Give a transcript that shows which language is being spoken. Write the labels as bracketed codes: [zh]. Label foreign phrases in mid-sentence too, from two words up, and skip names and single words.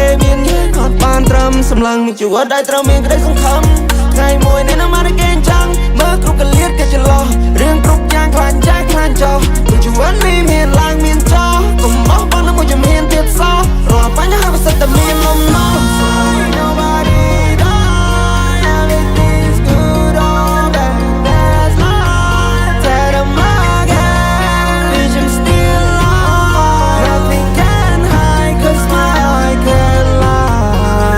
[km] មានយើងអត់បានត្រឹមសម្លឹងមួយជីវិតដែលត្រូវមានក្តីសង្ឃឹមថ្ងៃមួយអ្នកនឹងបានឲ្យគេ ចង់មើលគ្រប់កលៀតគេច្រឡោះរឿងគ្រប់យ៉ាងខ្លាចចាស់ខ្លាចចោលមួយជីវិតនេះមានឡើងមានចោលកុំបោះបង់នឹងមួយជំហានទៀតសោះរាល់បញ្ហាវាសិតតែមានលំនាំ [en] Nobody die everything's good all that that's life Tell them again vision still on nothing can hide cause my eye can lie